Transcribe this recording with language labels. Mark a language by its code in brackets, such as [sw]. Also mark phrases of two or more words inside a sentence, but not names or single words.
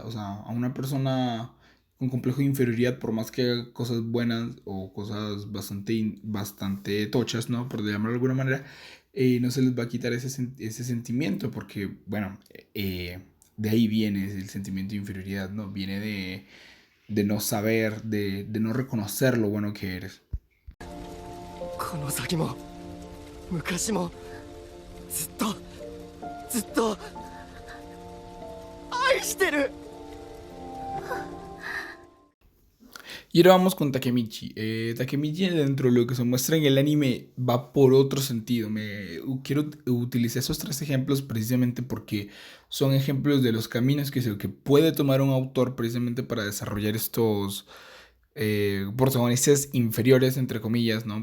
[es] O sea, a una persona con complejo de inferioridad, por más que haga cosas buenas o cosas bastante tochas, ¿no? Por llamarlo de alguna manera, no se les va a quitar ese sentimiento, porque, bueno, de ahí viene el sentimiento de inferioridad, ¿no? Viene de no saber, de no reconocer lo bueno que eres. [ja] この先も昔もずっとずっと愛してる。 [es] Y ahora vamos con Takemichi. Takemichi, dentro de lo que se muestra en el anime, va por otro sentido. Quiero utilizar esos tres ejemplos precisamente porque son ejemplos de los caminos que puede tomar un autor precisamente para desarrollar estos protagonistas inferiores, entre comillas, ¿no?